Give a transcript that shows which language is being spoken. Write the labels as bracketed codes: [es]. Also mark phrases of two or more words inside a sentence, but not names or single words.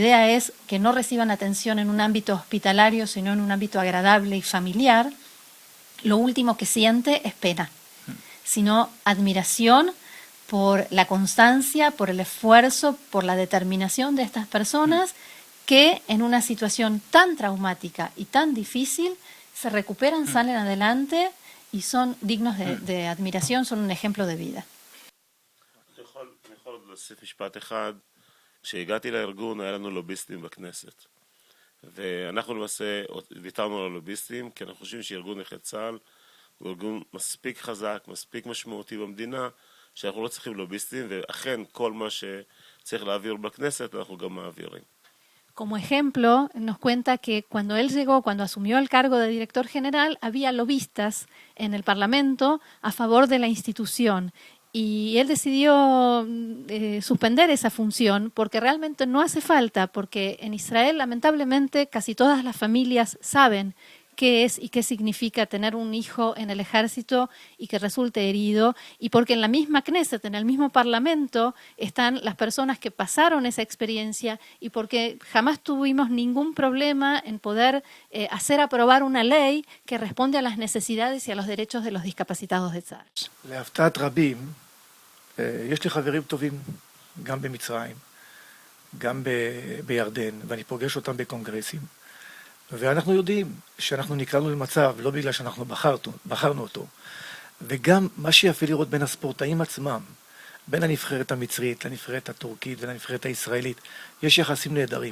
[es] idea es que no reciban atención en un ámbito hospitalario, sino en un ámbito agradable y familiar, lo último que siente es pena, sino admiración por la constancia, por el esfuerzo, por la determinación de estas personas que en una situación tan traumática y tan difícil se recuperan, salen adelante y son dignos de admiración, son un ejemplo de vida. [he] אני יכול עוד להוסיף משפט אחד. כשהגעתי לארגון היה לנו לוביסטים בכנסת, ואנחנו למעשה ויתרנו על הלוביסטים כי אנחנו חושבים שארגון נכי צה"ל הוא ארגון מספיק חזק, מספיק משמעותי במדינה, שאנחנו לא צריכים לוביסטים, ואכן כל מה שצריך להעביר בכנסת אנחנו גם מעבירים. [es] Como ejemplo, nos cuenta que cuando él llegó, cuando asumió el cargo de director general, había lobistas en el Parlamento a favor de la institución. Y él decidió suspender esa función porque realmente no hace falta, porque en Israel, lamentablemente, casi todas las familias saben qué es y qué significa tener un hijo en el ejército y que resulte herido, y porque en la misma Knesset, en el mismo Parlamento, están las personas que pasaron esa experiencia, y porque jamás tuvimos ningún problema en poder hacer aprobar una ley que responde a las necesidades y a los derechos de los discapacitados de צה"ל. [he] להפתעת רבים, יש לי חברים טובים גם במצרים, גם בירדן, ואני פוגש אותם בקונגרסים. ואנחנו יודעים שאנחנו נקראנו למצב, לא בגלל שאנחנו בחרנו אותו. וגם מה שיפה לראות בין הספורטאים עצמם, בין הנבחרת המצרית לנבחרת הטורקית ולנבחרת הישראלית, יש יחסים נהדרים.